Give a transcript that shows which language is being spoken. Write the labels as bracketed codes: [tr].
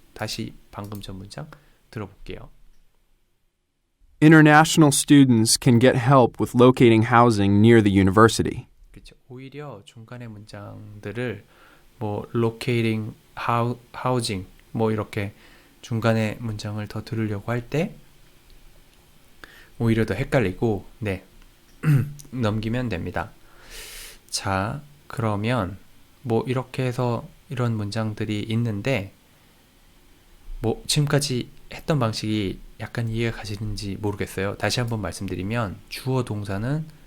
[ko] 다시 방금 전 문장 들어볼게요. [en] International students can get help with locating housing near the university. [ko] 그렇죠. 오히려 중간의 문장들을 뭐 locating, housing 뭐 이렇게 중간의 문장을 더 들으려고 할 때 오히려 더 헷갈리고 네 넘기면 됩니다. 자, 그러면 뭐 이렇게 해서 이런 문장들이 있는데 뭐 지금까지 했던 방식이 약간 이해가 가시는지 모르겠어요. 다시 한번 말씀드리면 주어 동사는